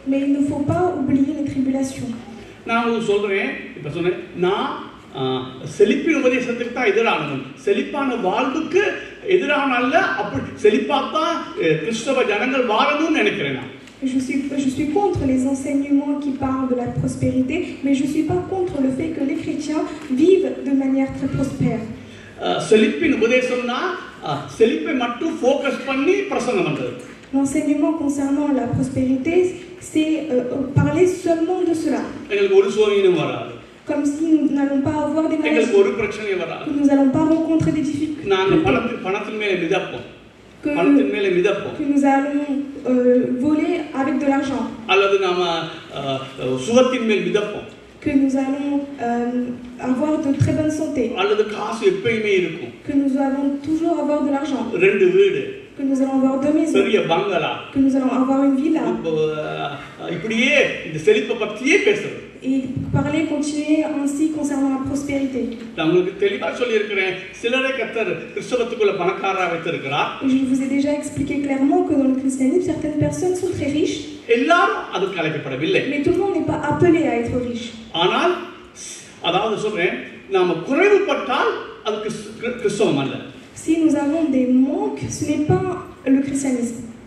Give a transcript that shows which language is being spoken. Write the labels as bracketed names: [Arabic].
[French] Mais il ne faut pas oublier les tribulations. [Tamil] நான் சொல்றேன், இப்ப சொன்னேன், நான் செழிப்பின் உபதேசத்துக்கு தான் எதிரானவன். செழிப்பான வாழ்வுக்கு எதிரான அல்ல. அப்படி செழிப்பாத்தான் கிறிஸ்தவ ஜனங்கள் வாழணும்னு நினைக்கிறேன் நான். [French] Je suis contre les enseignements qui parlent de la prospérité, mais je ne suis pas contre le fait que les chrétiens vivent de manière très prospère. [Tamil] செழிப்பின் உபதேசம்னா செழிப்பை மட்டும் ஃபோக்கஸ் பண்ணி பிரசங்கம் பண்றது. [French] L'enseignement concernant la prospérité, c'est parler seulement de cela. [Tamil] எங்களுக்கு ஒரு சோதனையும் வராது. [French] Comme si nous n'allons pas avoir des maladies. [Tamil] எங்களுக்கு ஒரு பிரச்சனையும் வராது. [French] Nous n'allons pas rencontrer des difficultés. [Tamil] நாங்க பணத்தின் மேல மிதப்போம். பணத்தின் மேலே மிதப்போம், [French] que nous allons voler avec de l'argent, [Tamil] அல்லது நாம சுகத்தின் மேல் மிதப்போம், [French] que nous allons avoir de très bonne santé, [Tamil] அல்லது காசு எப்பயுமே இருக்கும், [French] que nous allons toujours avoir de l'argent, [Tamil] 2 வீடு, [French] que nous allons avoir 2 maisons, [Tamil] பெரிய பங்களா, [French] que nous allons avoir une villa. [Tamil] இப்படியே இந்த செழிப்பை பற்றியே பேசுறது. [French] Et parler, continuer ainsi concernant la prospérité. [Tamil] நான் உங்களுக்கு தெளிவா சொல்லியிருக்கிறேன், சிலரை கர்த்தர் கிறிஸ்தவத்துக்குள்ள பணக்காரரா வைத்திருக்கிறார். [French] Et je vous ai déjà expliqué clairement que dans le christianisme, certaines personnes sont très riches, [Tamil] எல்லாரும் அதுக்கு அழைக்கப்படவில்லை. [French] mais tout le monde n'est pas appelé à être riche. [Tamil] ஆனால் அதாவது சொல்றேன், நாம குறைவுபட்டால் அது கிறிஸ்தவம் அல்ல. [French] Si nous avons des manques, ce n'est pas le christianisme.